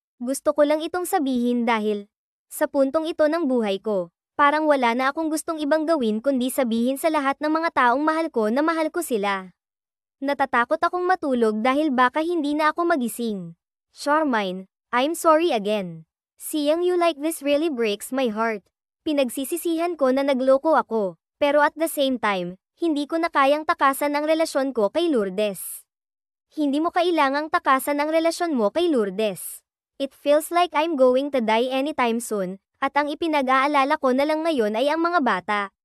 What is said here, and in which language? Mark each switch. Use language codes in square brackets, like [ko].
[tl] Gusto ko lang itong sabihin dahil, sa puntong ito ng buhay ko, parang wala na akong gustong ibang gawin kundi sabihin sa lahat ng mga taong mahal ko na mahal ko sila. Natatakot akong matulog dahil baka hindi na ako magising. [en] Charmaine, I'm sorry again. Seeing you like this really breaks my heart. [tl] Pinagsisisihan ko na nagloko ako. Pero [en] at the same time, [tl] hindi ko na kayang takasan ang relasyon ko kay Lourdes. Hindi mo kailangang takasan ang relasyon mo kay Lourdes. [en] It feels like I'm going to die anytime soon, [tl] at ang ipinag-aalala ko na lang ngayon ay ang mga bata.